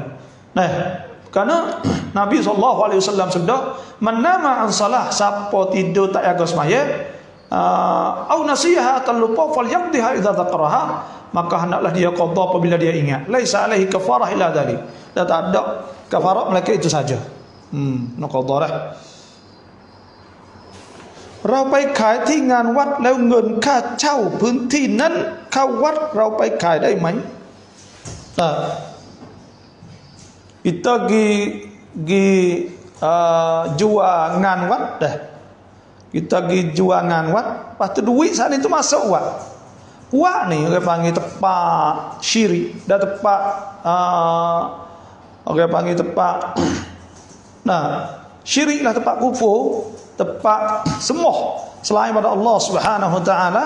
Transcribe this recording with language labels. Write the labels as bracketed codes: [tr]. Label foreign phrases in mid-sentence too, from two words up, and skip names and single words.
[ms] Kerana Nabi SAW sabda, [ar] "من نام عن صلاة", [ms] siapa tidur tak jaga sembahyang, [ar] أو نسيها [ms] atau lupa, [ar] فليقضها إذا ذكرها, [ms] maka hendaklah dia qada apabila dia ingat. [ar] ليس عليه كفارة إلا ذلك. [ms] Dan tak ada kafarah melainkan itu saja. Nak qada dah. [th] เราไปขายที่งานวัดแล้วเงินค่าเช่าพื้นที่นั้นเข้าวัดเราไปขายได้ไหม [ms] kita jual ngan wad dah. Kita pergi jual ngan wad, lepas tu duit saat itu masuk wad. Wad ni orang panggil tempat syirik, dan tempat orang panggil tempat syirik lah, tempat kufur, tempat sembah selain pada Allah [ar] سبحانه وتعالى.